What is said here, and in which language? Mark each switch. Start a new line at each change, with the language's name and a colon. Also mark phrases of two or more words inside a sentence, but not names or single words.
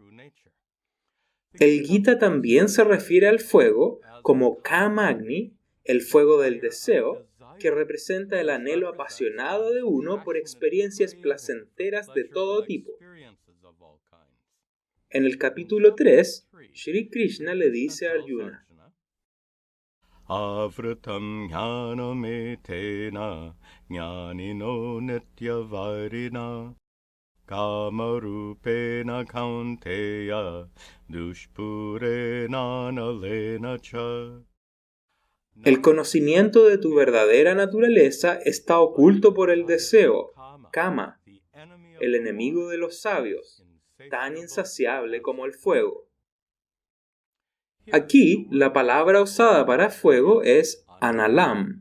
Spanish: El Gita también se refiere al fuego como Kamagni, el fuego del deseo, que representa el anhelo apasionado de uno por experiencias placenteras de todo tipo. En el capítulo 3, Shri Krishna le dice a Arjuna:
Sanskrit: Avritam jnanametena jnanino nityavarina kamarupena kaunteya dushpurena nalena cha.
Spanish: El conocimiento de tu verdadera naturaleza está oculto por el deseo, Kama, el enemigo de los sabios, tan insaciable como el fuego. Aquí, la palabra usada para fuego es analam.